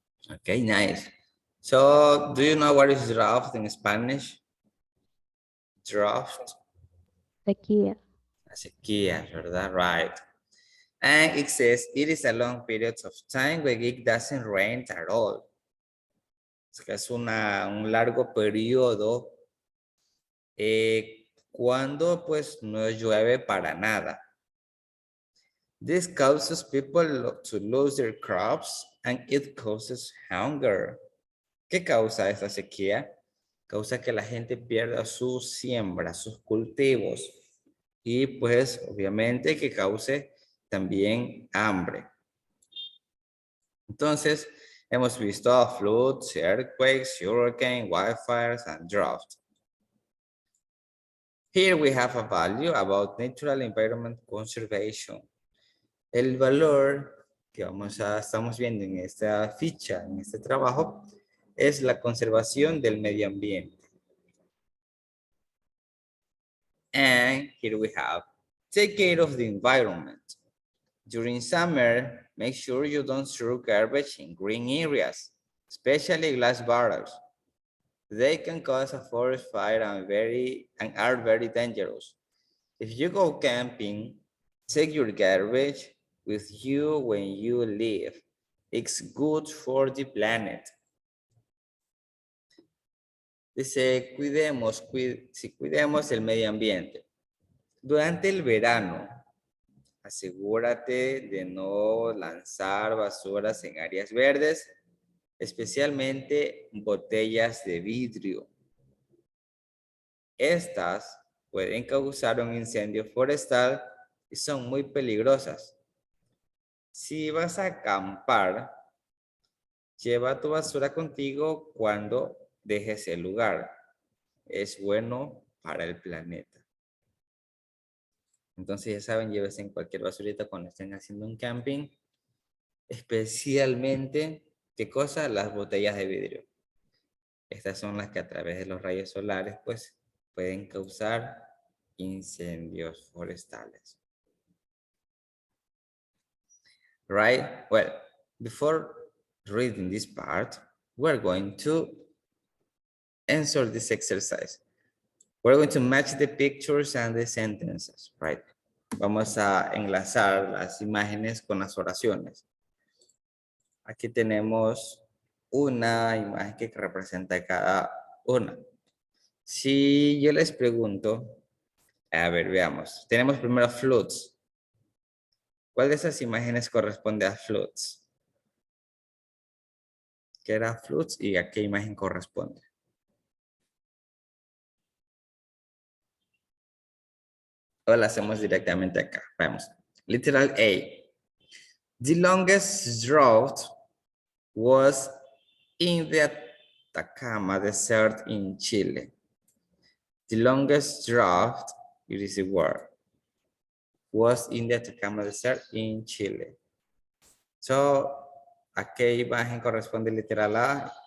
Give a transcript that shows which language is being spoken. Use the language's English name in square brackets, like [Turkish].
[English] Okay, nice. So, do you know what is draft in Spanish? Draft, [Spanish] Sequía. la sequía, ¿verdad? [English] Right. And it says it is a long period of time where it doesn't rain at all. [Spanish] Es que es un largo periodo cuando pues no llueve para nada. [English] This causes people to lose their crops and it causes hunger. [Spanish] ¿Qué causa esta sequía? Causa que la gente pierda sus siembras, sus cultivos y pues obviamente que cause también hambre. Entonces, hemos visto [English] floods, earthquakes, hurricane, wildfires, and drought. Here we have a value about natural environment conservation. [Spanish] El valor que estamos viendo en esta ficha, en este trabajo, es la conservación del medio ambiente. [English] And here we have, take care of the environment. During summer, make sure you don't throw garbage in green areas, especially glass bottles. They can cause a forest fire and are very dangerous. If you go camping, take your garbage with you when you leave. It's good for the planet. [Spanish] Dice, cuidemos el medio ambiente. Durante el verano, asegúrate de no lanzar basuras en áreas verdes, especialmente botellas de vidrio. Estas pueden causar un incendio forestal y son muy peligrosas. Si vas a acampar, lleva tu basura contigo cuando dejes el lugar. Es bueno para el planeta. Entonces ya saben, llévense en cualquier basurita cuando estén haciendo un camping. Especialmente, ¿qué cosa? Las botellas de vidrio. Estas son las que a través de los rayos solares, pues, pueden causar incendios forestales. [English] Right? Well, before reading this part, we're going to answer this exercise. We're going to match the pictures and the sentences, right? [Spanish] Vamos a enlazar las imágenes con las oraciones. Aquí tenemos una imagen que representa cada una. Si yo les pregunto, a ver, veamos. Tenemos primero floods. ¿Cuál de esas imágenes corresponde a floods? ¿Qué era floods y a qué imagen corresponde? O la hacemos directamente acá. Vamos. Literal A. [English] The longest drought was in the Atacama Desert in Chile. The longest drought, it is a word, was in the Atacama Desert in Chile. [Spanish] So, ¿a qué imagen corresponde literal A?